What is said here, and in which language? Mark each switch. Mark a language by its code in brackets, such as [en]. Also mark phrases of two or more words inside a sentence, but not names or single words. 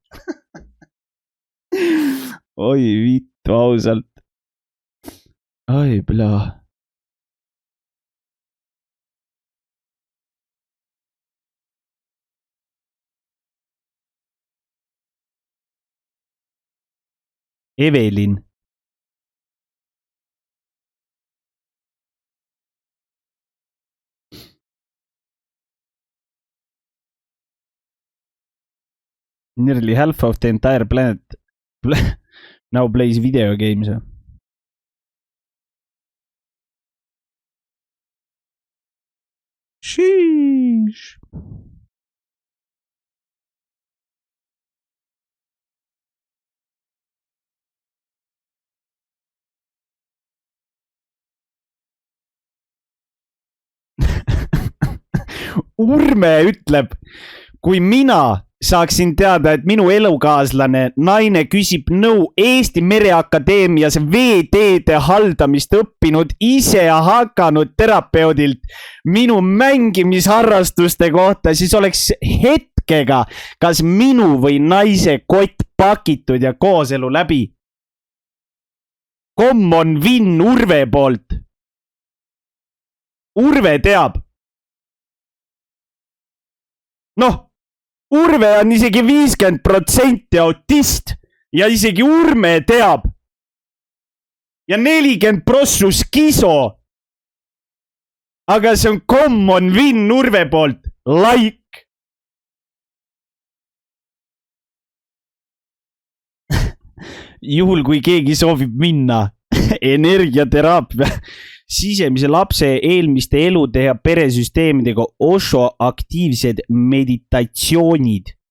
[et] Oi vittu ausalt. Oi plaa. Evelin. [en] Nearly half of the entire planet now plays video games. Sheesh. [et] Urme ütleb, kui mina saaksin teada, et minu elukaaslane naine küsib nõu Eesti Mereakadeemias veeteede haldamist õppinud, ise hakanud terapeudilt minu mängimisharrastuste kohta, siis oleks hetkega kas minu või naise kott pakitud ja kooselu läbi. [en] Common win [et] Urve poolt. Urve teab. Noh, Urve on isegi 50% autist ja isegi Urme teab. Ja 40% skiso. Aga see on [en] common win [et] Urve poolt. [en] Like. [et] Juhul kui keegi soovib minna energiateraapia sisemise lapse eelmiste elude ja peresüsteemidega Osho aktiivsed meditatsioonid.